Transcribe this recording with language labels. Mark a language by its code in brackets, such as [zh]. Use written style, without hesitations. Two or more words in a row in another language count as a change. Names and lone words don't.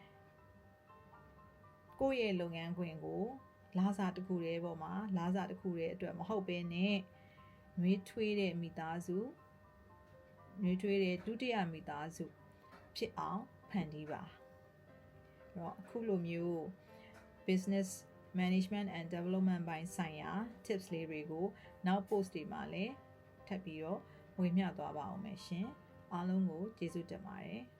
[my] ကိုယ့်ရဲ့လုပ်ငန်းခွင်ကိုလာစာတစ်ခုတည်းပေါ်မှာလာစာတစ်ခုတည်းအတွက်မဟုတ်ဘဲနဲ့နှွေးထွေးတဲ့မိသားစုနှွေးထွေးတဲ့ဒုတိယမိသားစုဖြစ်အောင်ဖန်တီးပါအဲ့တော့အခုလိုမျိုး [en] business management and development [my] ပိုင်းဆိုင်ရာ tips လေးတွေကိုနောက် post တွေမှာလည်းထပ်ပြီးတော့ဝေမျှသွားပါအောင်မယ်ရှင်အားလုံးကိုကျေးဇူးတင်ပါတယ်